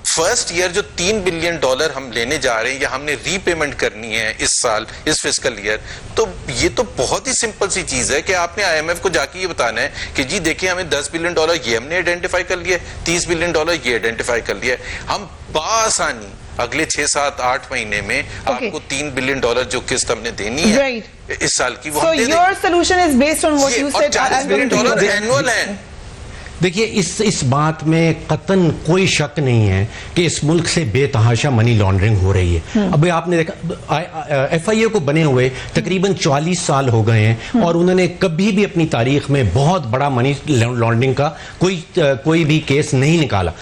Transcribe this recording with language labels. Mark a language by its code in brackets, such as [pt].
[ur] First year جو $3 billion ہم لینے جا رہے ہیں یا ہم نے ری پیمنٹ کرنی ہے اس سال, اس فسکل ایئر, تو یہ تو بہت ہی سمپل سی چیز ہے کہ آپ نے IMF کو جا کے یہ بتانا ہے کہ جی دیکھیں ہمیں $10 بلین یہ ہم نے آئیڈینٹیفائی کر لیا ہے, $30 بلین یہ آئیڈینٹیفائی کر لیا ہے. ہم بآسانی اگلے 6, 7, 8 مہینے میں آپ کو $3 بلین جو قسط ہم نے دینی ہے اس سال کی, وہ [en] So your solution is based on what you said. [ur] $40 billion annual ہے. دیکھیے اس بات میں قطعاً کوئی شک نہیں ہے کہ اس ملک سے بے تحاشا منی لانڈرنگ ہو رہی ہے. ابھی آپ نے دیکھا FIA کو بنے ہوئے تقریباً 44 سال ہو گئے ہیں اور انہوں نے کبھی بھی اپنی تاریخ میں بہت بڑا منی لانڈرنگ کا کوئی بھی کیس نہیں نکالا.